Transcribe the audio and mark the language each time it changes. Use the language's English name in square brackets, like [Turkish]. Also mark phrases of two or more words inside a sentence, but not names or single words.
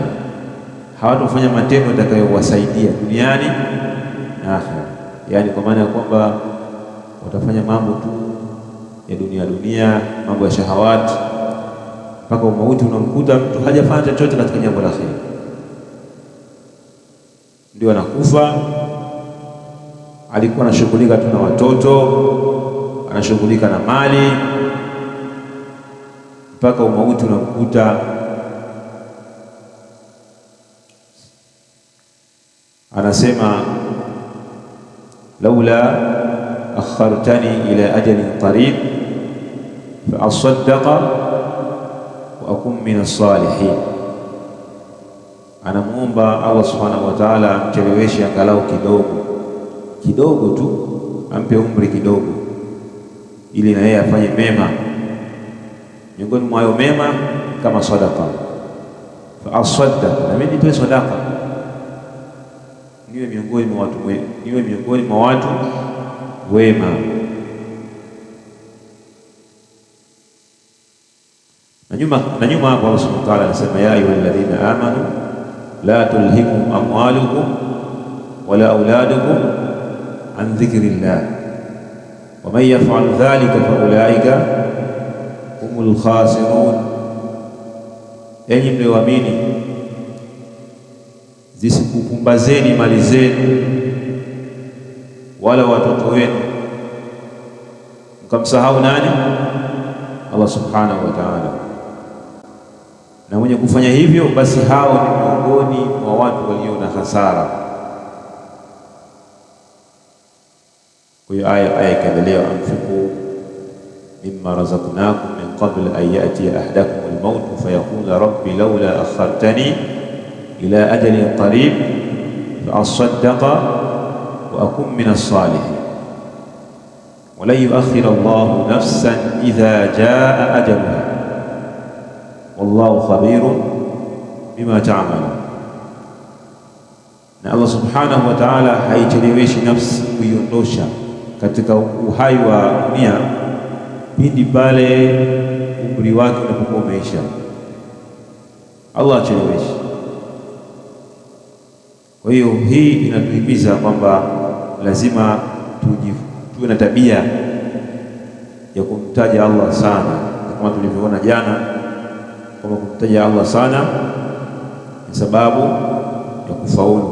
[Swahili] Hawatafanya matendo yatakayowasaidia duniani na akhera, yani kwa maana ya kwamba watafanya mambo tu ya dunia, mambo ya shahawati, mpaka umauti unamkuta mtu hajafanya chochote katika jambo la kheri, ndio anakufa alikuwa anashughulika tu na watoto, anashughulika na mali, mpaka umauti unamkuta anasema [Arabic] لولا أخرتني إلى أجل قريب فأصدق وأكن من الصالحين. [Swahili] Anamuomba Allah [Arabic] سبحانه وتعالى [Swahili] amcheleweshe angalau kidogo tu, ampe umri kidogo, ili na yeye afanye mema. Miongoni mwa hayo mema kama sadaqa, [Arabic] فأصدق, [Swahili] na mimi nitoe sadaqa, niwe miongoni mwa watu wema. Na nyuma hapo [Arabic] الله سبحانه وتعالى anasema يا أيها الذين آمنوا لا تلهكم أموالكم ولا أولادكم عن ذكر الله ومن يفعل ذلك فأولئك هم الخاسرون. [Swahili] Enyi mlioamini, zisikupumbazeni mali zenu wala watoto wenu mkamsahau nani? [Arabic] الله سبحانه وتعالى. [Swahili] Na mwenye kufanya hivyo basi hao ni miongoni mwa watu walio na hasara. Kwa hiyo aya ikaendelea, [Arabic] أنفقوا مما رزقناكم من قبل أن يأتي أحدكم الموت فيقول رب لولا أخرتني إلى أجل قريب فأصدق وأكن من الصالحين ولا يؤخر الله نفسا إذا جاء أجلها والله خبير بما تعملون. [Swahili] Na Allah [Arabic] سبحانه وتعالى [Swahili] haicheleweshi nafsi kuiondosha katika uhai wa dunia pindi pale umri wake unapokuwa umeisha. Allah hacheleweshi. Kwa hiyo hii inatuhimiza kwamba lazima tuwe na tabia ya kumtaja Allah sana, kama tulivyoona jana kwamba kumtaja Allah sana ni sababu ya kufaulu.